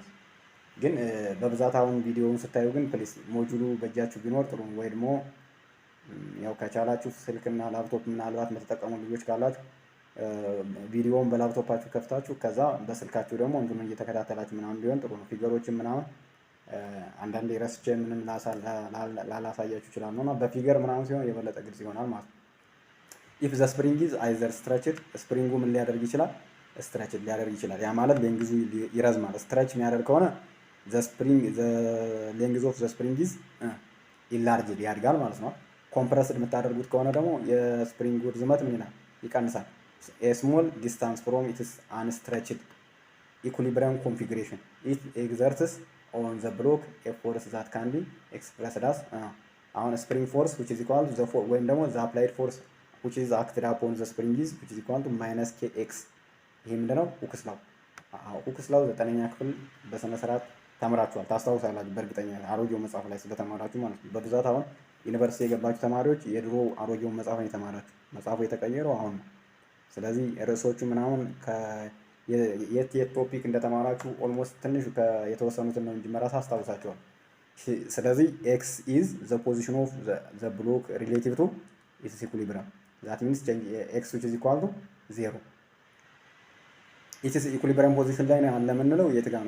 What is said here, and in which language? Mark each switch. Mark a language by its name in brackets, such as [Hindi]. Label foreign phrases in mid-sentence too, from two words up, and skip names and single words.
[Amharic] ግን በብዛት አሁን ቪዲዮውን ስታዩ ግን ፕሊስ ሞጁሉ በእጃችሁ ቢኖር ጥሩ፣ ወይ ደግሞ ያው ከቻላችሁ ስልክና ላፕቶፕ ምናልባት የምትጠቀሙ ልጆች ካላችሁ ቪዲዮውን በላፕቶፓችሁ ከፍታችሁ ከዛ በስልካችሁ ደግሞ እንትኑን እየተከታተላችሁ ምናምን ቢሆን ጥሩ ነው። ፊገሮችን ምናምን አንዳንዴ ረስቼ ምንም ላላሳያችሁ ይችላል ነው እና በፊገር ምናምን ሲሆን የበለጠ ግልጽ ይሆናል ማለት ነው። [English] if the spring is either stretched፣ [Amharic] ስፕሪንጉ ምን ሊያደርግ ይችላል? ስትሬችድ ሊያደርግ ይችላል። ያ ማለት ሌንግዙ ይረዝማል። ስትሬች የሚያደርግ ከሆነ [English] the length of the spring is enlarged [Amharic] ያድጋል ማለት ነው። ኮምፕረስድ የምታደርጉት ከሆነ ደግሞ የስፕሪንጉ ርዝመት ምን ይላል? [English] ይቀንሳል። a small distance from its unstretched equilibrium configuration it exerts on the block a force that can be expressed as አሁን spring force which is equal to the [Amharic] ወይም ደግሞ [English] the applied force which is acted upon the spring is which is equal to minus kx። [Amharic] ይሄ ምንድነው? ሁክስ ላው። ሁክስ ላው 9ኛ ክፍል በስነ ስርዓት ተምራችኋል፣ ታስታውሳላችሁ በእርግጠኛ አሮጌው መጽሐፍ ላይ ስለተማራችሁ ማለት ነው። በብዛት አሁን ዩኒቨርሲቲ የገባችሁ ተማሪዎች የድሮ አሮጌውን መጽሐፍ ነው የተማራችሁ። መጽሐፉ የተቀየረው አሁን ነው። ስለዚህ ርዕሶቹ ምናምን የት ቶፒክ እንደተማራችሁ ኦልሞስት ትንሽ የተወሰኑትን ነው እንጂ መራስ አስታውሳቸዋል። ስለዚህ [English] x is the position of the block relative to its equilibrium that means x which is equal to 0 its equilibrium position [Amharic] ላይ ነው ያለ የምንለው የት ጋር ነው?